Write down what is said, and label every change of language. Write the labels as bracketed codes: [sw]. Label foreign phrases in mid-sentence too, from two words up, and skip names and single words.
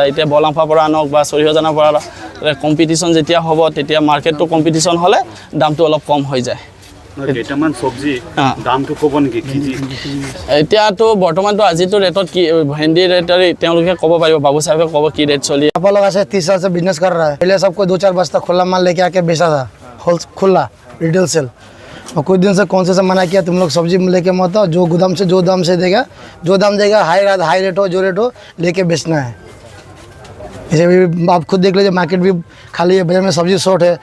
[as] এতিয়া বলামফাৰ পৰা আনক বা চৰিহজানৰ পৰা কম্পিটিশ্যন যেতিয়া হ'ব তেতিয়া মাৰ্কেটটো কম্পিটিশ্যন হ'লে দামটো অলপ কম হৈ যায়। কেইটামান চব্জি দামটো ক'ব নেকি কেজি? এতিয়াতো বৰ্তমানতো আজিতো ৰেটত কি ভেন্দি ৰেট তেওঁলোকে ক'ব পাৰিব, বাবু চাহেবে ক'ব কি ৰেট চলি। [hi] आप लोग ऐसे 30 साल से बिजनेस कर रहा है। पहले सबको 2-4 बस्ता खुला माल लेके आके बेचा था, खुला [en] retail sale. [hi] और कुछ दिन से कौन से मना किया तुम लोग सब्जी लेके मत आओ, जो गोदाम से जो दाम से देगा, जो दाम देगा [en] high rate [hi] हो जो रेट हो लेके बेचना है। जैसे आप खुद देख लीजिए मार्केट भी खाली है, बाजार में सब्जी शॉर्ट है।